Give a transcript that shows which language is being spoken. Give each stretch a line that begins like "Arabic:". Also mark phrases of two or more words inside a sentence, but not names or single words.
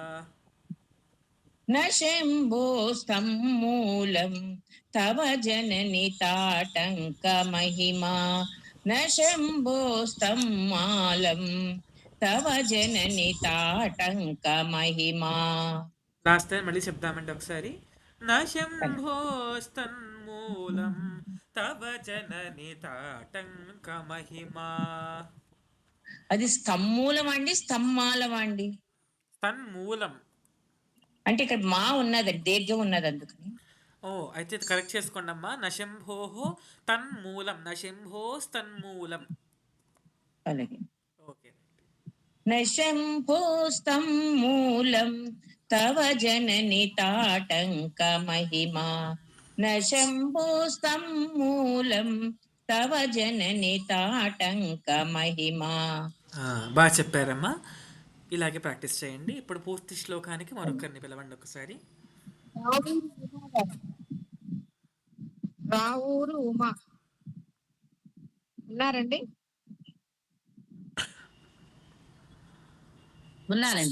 Sanskrit: न शम्भोस्तं मूलं तव जननि ताटङ्कमहिमा न शम्भोस्तं मालं तव जननि ताटङ्कमहिमा
English: last time
Telugu: మళ్ళీ చెప్దామండి ఒకసారి.
Sanskrit: న శంభోస్తన్మూలం తవ జనని తాటంక మహిమా.
Telugu: అది స్తంమూలం అండి స్తంమాలం అండి తన్మూలం. అంటే ఇక్కడ మా ఉన్నది దీర్ఘం ఉన్నది అందుకని ఓ అయితే కరెక్ట్ చేసుకోండి అమ్మా.
Sanskrit: నశంభో తన్మూలం, నశంభోస్తన్మూలం.
Telugu: అలాగే ఓకే.
Sanskrit: न शम्भोस्तं मूलं तव जननि ताटङ्कमहिमा न शम्भोस्तं मूलं तव जननि ताटङ्कमहिमा
Telugu: బాగా చెప్పారమ్మా. ఇలాగే ప్రాక్టీస్ చేయండి. ఇప్పుడు పూర్తి శ్లోకానికి మరొకరిని పిలవండి ఒకసారి. రావూరు ఉమా ఉన్నారండి? ఉన్నానండి.